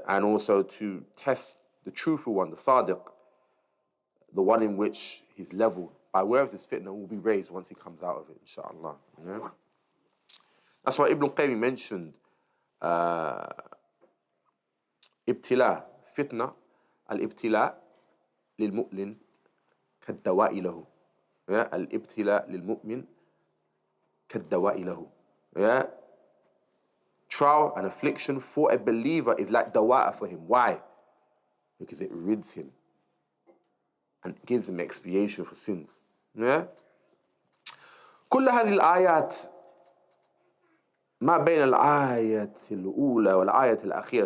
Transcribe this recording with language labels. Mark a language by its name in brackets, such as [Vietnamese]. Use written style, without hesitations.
[English] And also to test the truthful one, the sadiq, the one in which his level, by way of this fitna, will be raised once he comes out of it, inshallah. Yeah? That's why Ibn Qayyim mentioned [Arabic] ابتلاء فتنة الابتلاء للمؤمن كالدواء له. الابتلاء للمؤمن كالدواء له. [English] Trial and affliction for a believer is like dawa'a for him. Why? Because it rids him and gives him expiation for sins. [Arabic] كل هذه الآيات ما بين الآية الأولى والآية الأخيرة.